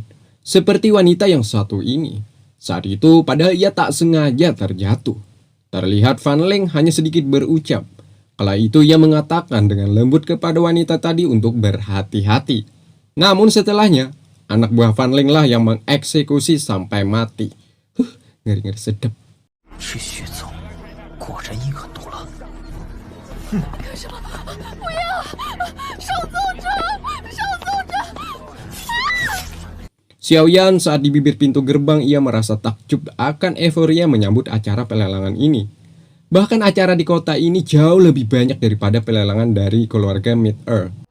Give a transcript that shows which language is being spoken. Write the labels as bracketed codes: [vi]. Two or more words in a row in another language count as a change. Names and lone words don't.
[id] Seperti wanita yang satu ini. Saat itu padahal ia tak sengaja terjatuh. Terlihat Fan Leng hanya sedikit berucap. Kala itu ia mengatakan dengan lembut kepada wanita tadi untuk berhati-hati. Namun setelahnya, anak buah Fan Leng lah yang mengeksekusi sampai mati. Ngeri-ngeri sedap. [zh] 是血宗，果然阴狠毒辣。 [id] Xiaoyan saat di bibir pintu gerbang ia merasa takjub akan euforia menyambut acara pelelangan ini. Bahkan acara di kota ini jauh lebih banyak daripada pelelangan dari keluarga Mid-Earth.